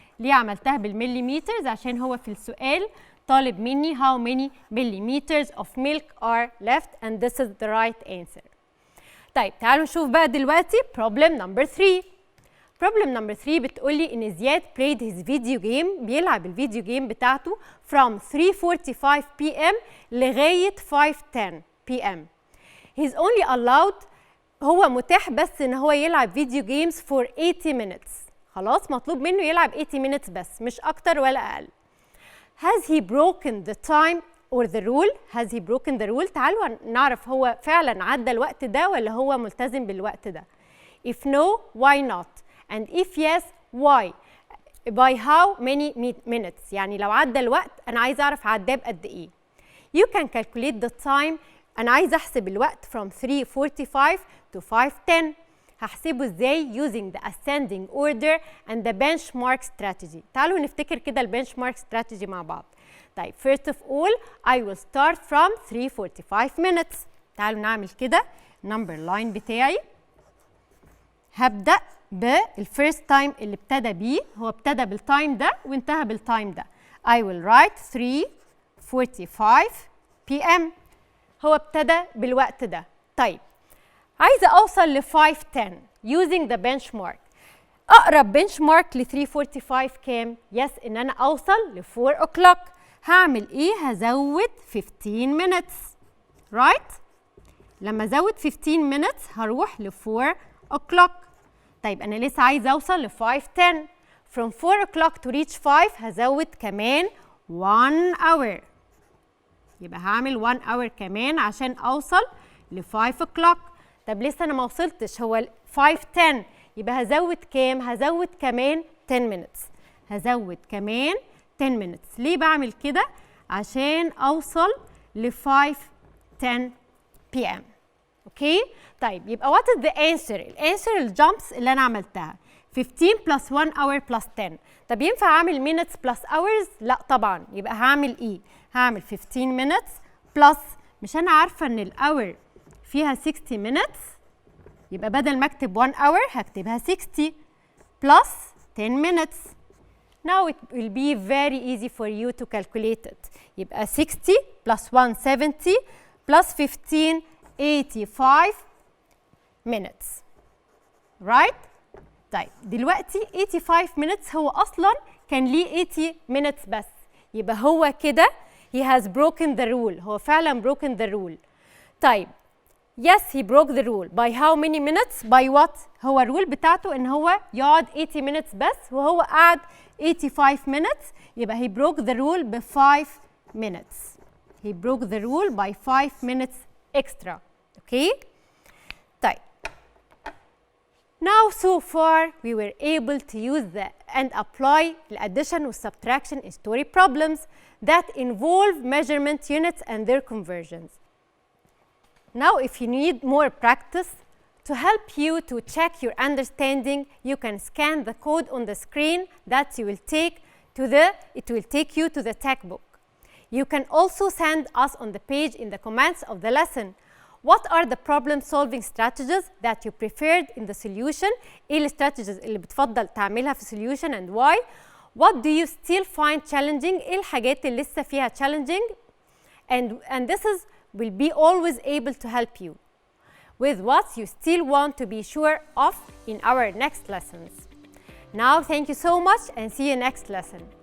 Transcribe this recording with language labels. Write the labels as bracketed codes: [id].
[ar] ليه عملتها بالمليمترز؟ عشان هو في السؤال طالب مني [en] how many millimeters of milk are left and this is the right answer. [ar] طيب تعالوا نشوف بقى دلوقتي problem number 3. problem number 3 بتقولي إن زياد [en] played his video game [ar] بيلعب الفيديو جيم بتاعته from 3:45 p.m. لغاية 5:10 p.m. [en] He's only allowed [ar] هو متاح بس إن هو يلعب فيديو جيمز for 80 minutes. خلاص مطلوب منه يلعب 80 minutes بس مش أكتر ولا أقل. [en] Has he broken the time or the rule? Has he broken the rule؟ [ar] تعالوا نعرف هو فعلا عدى الوقت ده ولا هو ملتزم بالوقت ده. [en] If no, why not? And if yes, why? By how many minutes؟ [ar] يعني لو عدى الوقت أنا عايز أعرف عداه بقد إيه. [en] You can calculate the time. [ar] أنا عايز أحسب الوقت [en] from 3:45 to 5:10. هحسبه إزاي؟ using the ascending order and the benchmark strategy. [ar] تعالوا نفتكر كده البنشمارك strategy مع بعض. [en] طيب first of all I will start from 3:45 minutes. [ar] تعالوا نعمل كده number line بتاعي. هبدأ بالفيرست تايم اللي ابتدى بيه، هو ابتدى بالتايم ده وانتهى بالتايم ده. [en] I will write 3:45 p.m. [ar] هو ابتدى بالوقت ده. طيب عايزة أوصل ل 5:10 using the benchmark. أقرب benchmark ل 3:45 كام؟ يس إن أنا أوصل ل 4 o'clock. هعمل إيه؟ هزود 15 minutes. right؟ لما أزود 15 minutes هروح ل 4 o'clock. طيب أنا لسه عايزة أوصل ل 5:10. [en] From 4 o'clock to reach 5 [ar] هزود كمان [en] 1 hour. [ar] يبقى هعمل 1 hour كمان عشان أوصل ل 5 o'clock. طب لسه أنا ما وصلتش، هو 5:10 يبقى هزود كام؟ هزود كمان 10 minutes. هزود كمان 10 minutes. ليه بعمل كده؟ عشان أوصل ل 5:10 p.m. اوكي؟ طيب يبقى what is the answer؟ الانسر الجامبس اللي أنا عملتها 15 plus 1 hour plus 10. طب ينفع أعمل minutes plus hours؟ لا طبعا. يبقى هعمل إيه؟ هعمل 15 minutes plus، مش أنا عارفة إن الأور فيها 60 minutes، يبقى بدل ما أكتب 1 hour هكتبها 60 plus 10 minutes. [en] Now it will be very easy for you to calculate it. يبقى 60 plus 1 70 plus 15 85 minutes. [ar] Right؟ طيب دلوقتي 85 minutes هو أصلاً كان ليه 80 minutes بس. [en] يبقى هو كده he has broken the rule. [ar] هو فعلاً [en] broken the rule. طيب yes he broke the rule. By how many minutes? [ar] By what؟ هو الرول بتاعته إن هو يقعد 80 minutes بس وهو قعد 85 minutes. [en] يبقى he broke the rule ب 5 minutes. He broke the rule by 5 minutes extra. Okay? طيب. Now so far we were able to use and apply the addition and subtraction in story problems that involve measurement units and their conversions. Now if you need more practice to help you to check your understanding, you can scan the code on the screen that it will take you to the textbook. You can also send us on the page in the comments of the lesson. What are the problem-solving strategies that you preferred in the solution? [ar] إيه strategies اللي بتفضل تعملها في solution and why? [en] What do you still find challenging? [ar] إيه الحاجات اللي لسه فيها challenging? [en] And this will be always able to help you with what you still want to be sure of in our next lessons. Now, thank you so much and see you next lesson.